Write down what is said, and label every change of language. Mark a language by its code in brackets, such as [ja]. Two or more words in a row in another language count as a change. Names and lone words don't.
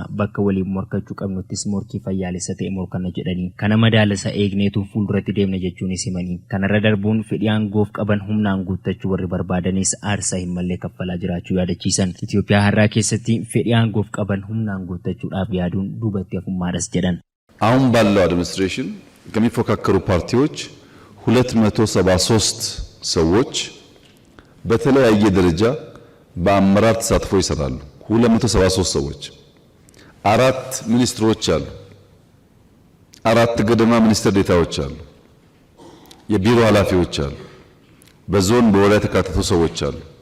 [om] Bakka waliin morkachuu qabnuttis morkii fayyaalessa ta'e morkanna jedhanii kana madaalasa eegneetu fuulduratti deemna jechuunis himanii. Kanarra darbuun fedhii aangoof qaban humnaan guuttachuu warri barbaadanis aarsaa hin mallee kaffalaa jiraachuu yaadachiisan. Itoophiyaa har'aa keessatti fedhii aangoof qaban humnaan guuttachuudhaaf yaaduun duubatti hafummaadhas jedhan. [am] አሁን ባለው አድሚኒስትሬሽን ከሚፎካከሩ ፓርቲዎች 273 ሰዎች በተለያየ ደረጃ በአመራር ተሳትፎ ይሰራሉ። 273 ሰዎች አራት ሚኒስትሮች አሉ። አራት ገደማ ሚኒስትር ዴታዎች አሉ። የቢሮ ኃላፊዎች አሉ። በዞን በወረዳ ተካተቱ ሰዎች አሉ።